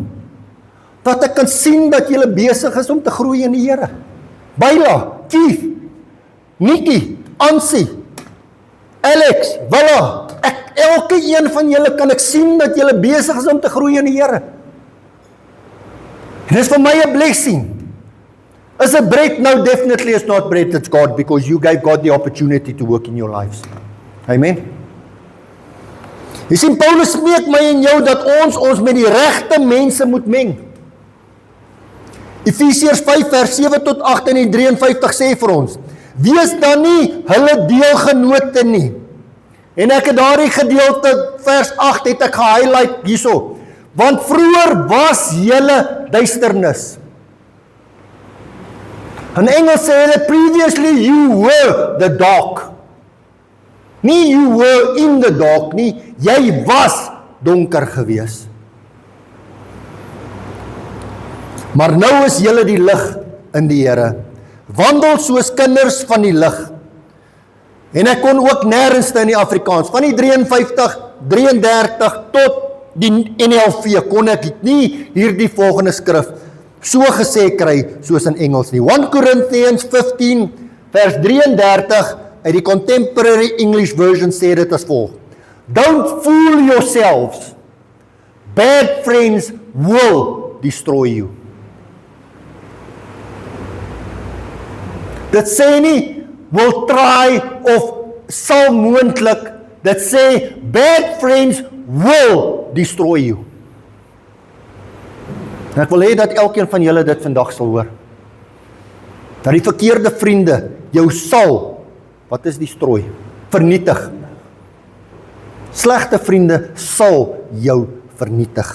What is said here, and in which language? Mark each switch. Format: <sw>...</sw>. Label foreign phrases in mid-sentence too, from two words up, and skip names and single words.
<af>Dat ek kan sien dat julle besig is om te groei in die Here. Byla, Keith, Nikki, Ansie, Alex, Willa, elke een van julle kan ek sien dat julle besig is om te groei in die Here. En dit is vir my 'n blessing.</af> <en>Is it bread? No, definitely it's not bread, it's God, because you gave God the opportunity to work in your lives. Amen.</en> <af>Jy sien, Paulus smeek my en jou dat ons met die regte mense moet meng. Efesiërs 5 vers 7 tot 8 en 53 sê vir ons, wees dan nie hulle deelgenote nie. En ek het daardie gedeelte, vers 8, het ek gehighlight hierso. Want vroeër was julle duisternis. In Engels sê hulle,</af> <en>previously you were the dark.</en> <af>Nie</af> <en>you were in the dark</en> <af>nie, jy was donker gewees. Maar nou is julle die lig in die Here. Wandel soos kinders van die lig. En ek kon ook nêrens in die Afrikaans, van die 53, 33 tot die NLV kon ek nie hierdie volgende skrif so gesê kry soos in Engels nie. 1 Corinthians 15 vers 33 uit die Contemporary English Version sê dit as volg.</af> <en>Don't fool yourselves. Bad friends will destroy you.</en> <af>Dit sê nie</af> <en>will try</en> <af>of sal moontlik. Dit sê</af> <en>bad friends will destroy you.</en> <af>En ek wil hê dat elkeen van julle dit vandag sal hoor. Dat die verkeerde vriende jou sal, wat is destroy? Vernietig. Slegte vriende sal jou vernietig.</af>